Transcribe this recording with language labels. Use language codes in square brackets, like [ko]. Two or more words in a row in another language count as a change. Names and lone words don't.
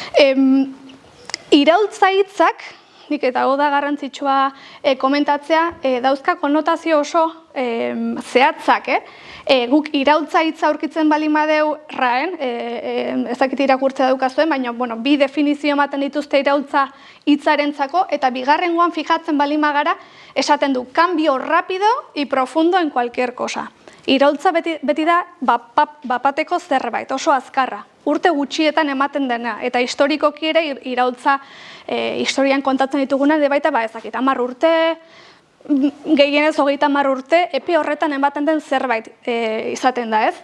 [eu] Iraultza hitzak, nik eta hau da garrantzitsua komentatzea, dauzka konotazio oso zehatzak, guk iraultza hitza aurkitzen baldin badeu raen, ezakit irakurtzea daukazuen, baina bi definizio ematen dituzte iraultza hitzarentzako, eta bigarrengoan fijatzen baldin bagara, esaten du, [es] cambio rápido y profundo en cualquier cosa. [eu] Iraultza beti da bapateko zerbait, oso azkarra. Urte gutxietan ematen dena, eta historikoki ere iraultza historian kontatzen dituguna, baita ezakit, 10 urte, gehienez 30 urte, epe horretan ematen den zerbait izaten da, ez?